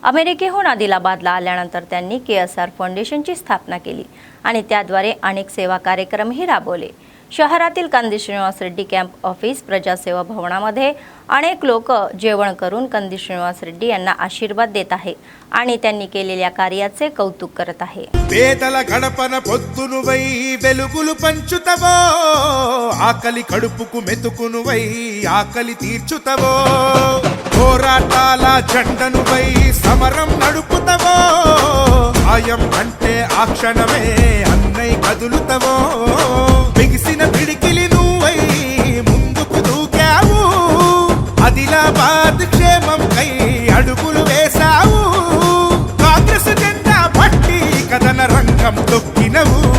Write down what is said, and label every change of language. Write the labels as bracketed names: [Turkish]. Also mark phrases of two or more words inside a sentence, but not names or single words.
[Marathi] अमेरिकेहून आदिलाबादला आल्यानंतर त्यांनी KSR फाउंडेशनची स्थापना केली आणि त्याद्वारे अनेक सेवा कार्यक्रमही राबवले. शहरातील कंदी श्रीनिवास रेड्डी [English] camp office [Marathi] प्रजासेवा भवनामध्ये अनेक लोक जेवण करून कंदी श्रीनिवास रेड्डी यांना आशीर्वाद देत आहे आणि त्यांनी केलेल्या कार्याचे कौतुक करत आहे. [Telugu] పేదల గడపన పొద్దునువై వెలుగులు పంచుతవో ఆకలి కడుపుకు మెతుకునువై ఆకలి తీర్చుతవో పోరాటాల జెండనువై సమరం నడుపుతవో ఆయం అంటే ఆ క్షణమే అన్నై కదులుతవో బిగిసిన పిడికిలి నువ్వై ముందుకు దూకావు ఆదిలాబాద్ క్షేమం కై అడుగులు వేశావు కాంగ్రెస్ జెండా పట్టి కథన రంగం తొక్కినవు